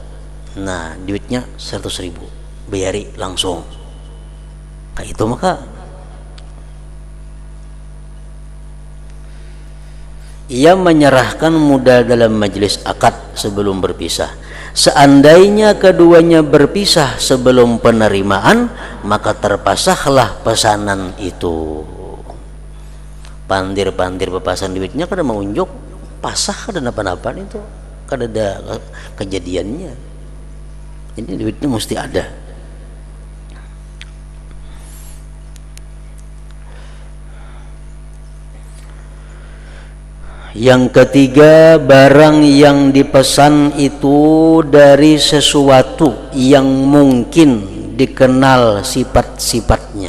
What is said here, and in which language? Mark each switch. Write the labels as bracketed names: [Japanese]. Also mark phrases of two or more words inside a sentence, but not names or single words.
[Banjar] Nah duitnya 100.000 bayari langsung kayak itu. [Indonesian] Maka ia menyerahkan modal dalam majelis akad sebelum berpisah. Seandainya keduanya berpisah sebelum penerimaan, maka terpasahlah pesanan itu. [Banjar] Pandir-pandir pepasan duitnya kada mengunjuk pasah kada napa-napa itu, kada ada kejadiannya. [Indonesian] Ini duitnya mesti ada. Yang ketiga, barang yang dipesan itu dari sesuatu yang mungkin dikenal sifat-sifatnya.